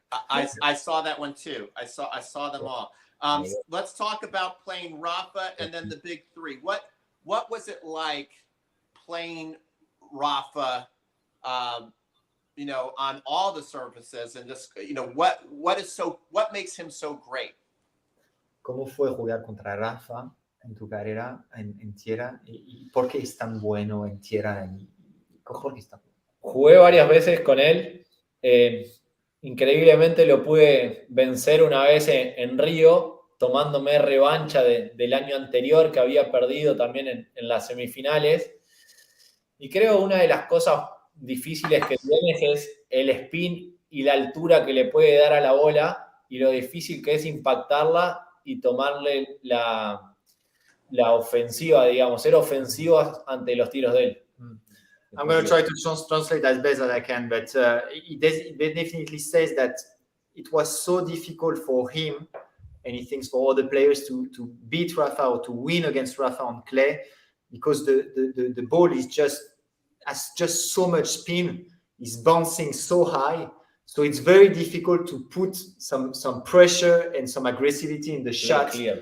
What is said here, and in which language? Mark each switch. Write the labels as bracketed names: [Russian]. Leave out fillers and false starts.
[English] I saw that one too. I saw them all. Let's talk about playing Rafa and then the big three. What was it like playing Rafa, on all the surfaces, and just, what makes him so great? [Spanish] ¿Cómo fue jugar contra Rafa en tu carrera en tierra? ¿Y por qué es tan bueno en tierra? ¿Por qué está bueno? Jugué varias veces con él. Increíblemente lo pude vencer una vez en Río, tomándome revancha del año anterior, que había perdido también en las semifinales. Y creo una de las cosas difíciles que tienes es el spin y la altura que le puede dar a la bola, y lo difícil que es impactarla y tomarle la ofensiva, digamos, ser ofensivo ante los tiros de él. [English] I'm going to try to translate as best as I can, but he definitely says that it was so difficult for him, and he thinks for all the players, to beat Rafa or to win against Rafa on clay, because the ball has just so much spin, is bouncing so high, so it's very difficult to put some pressure and some aggressivity in the shot